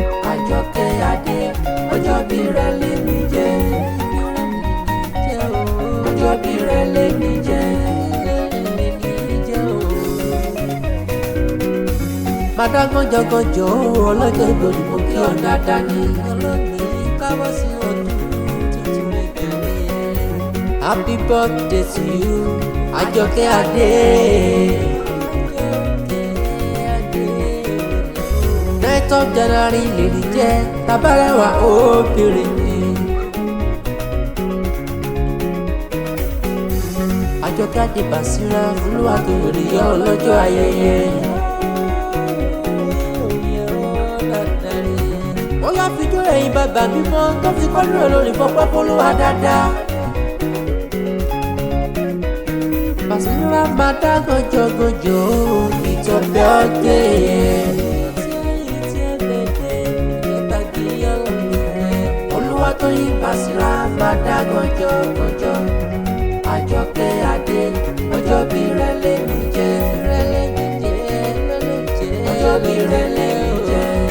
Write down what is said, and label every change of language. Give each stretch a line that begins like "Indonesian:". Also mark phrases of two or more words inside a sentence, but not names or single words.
Yoruba: Àjọkẹ́ Adé, ọjọ́ bí rẹ̀ lèmi jẹ́. Ọjọ́ bí rẹ̀ lèmi jẹ́. Máa dá gànjọ́ gànjọ́, ọlọ́jọ́ ìbò ni mo kí ọ dáadáa ni.
English: Happy birthday to you,
Yoruba: Àjọkẹ́ Adé.
English: Ninth of January
Yoruba: lèmi jẹ́, tabarẹwà obìnrin ni. Àjọkẹ́ Adé Basira, Olúwatóyìn yọ ọlọ́jọ́ ayẹyẹ. Ó yá, fi jó ẹ̀yin bàbá mi mọ́, tó fi kọ́ lóore lórí fọpẹ́ f'Olúwa dáadáa. Basira máa dá gànjọ́ gànjọ́,
English: it's your birthday.
Yoruba: Olúwatóyìn Basira máa dá gànjọ́ gànjọ́. Àjọkẹ́ Adé, ọjọ́ bí rẹ lèmi jẹ́. Ọjọ́ bí rẹ lèmi jẹ́.